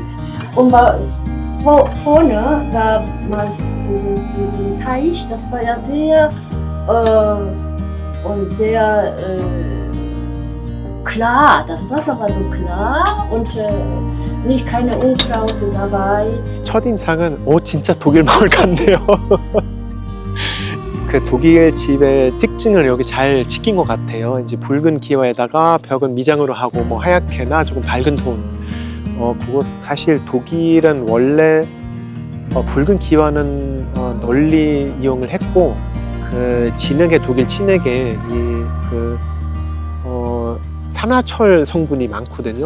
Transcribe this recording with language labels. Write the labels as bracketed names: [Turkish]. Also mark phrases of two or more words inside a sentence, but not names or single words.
[German] Und war vorne damals diesen Teich, das war ja sehr und sehr klar. Das Wasser war so klar und nicht keine Unkraut dabei. [Korean] 첫인상은 진짜 독일 마을 같네요. 그 독일 집의 특징을 여기 잘 지킨 것 같아요. 이제 붉은 기와에다가 벽은 미장으로 하고 뭐 하얗게나 조금 밝은 톤. 그거 사실 독일은 원래 붉은 기와는 널리 이용을 했고 그 진흙에 독일 진흙에 산화철 성분이 많거든요.